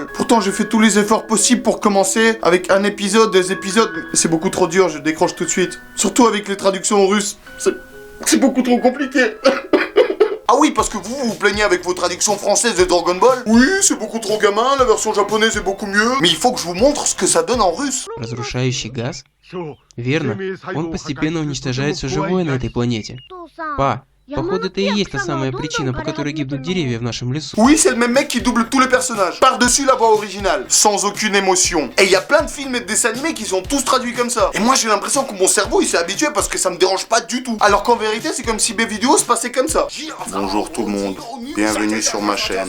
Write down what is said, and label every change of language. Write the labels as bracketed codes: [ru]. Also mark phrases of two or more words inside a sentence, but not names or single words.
[fr] Pourtant, j'ai fait tous les efforts possibles pour commencer avec un épisode, des épisodes. C'est beaucoup trop dur, je décroche tout de suite. Surtout avec les traductions en russe. C'est beaucoup trop compliqué. Ah oui, parce que vous vous plaignez avec vos traductions françaises de Dragon Ball. Oui, c'est beaucoup trop gamin, la version japonaise est beaucoup mieux. Mais il faut que je vous montre ce que ça donne en russe. [ru] Разрушающий газ? Верно. Он постепенно уничтожает все живое на этой планете. Па, походу это и есть та самая причина, по которой гибнут деревья в нашем лесу. [fr] Oui, c'est le même mec qui double tous les personnages. Par-dessus la voix originale, sans aucune émotion. Et il y a plein de films et de dessins animés qui sont tous traduits comme ça. Et moi j'ai l'impression que mon cerveau il s'est habitué parce que ça me dérange pas du tout. Alors qu'en vérité c'est comme si mes vidéos se passaient comme ça. Bonjour tout le monde, bienvenue sur ma chaîne.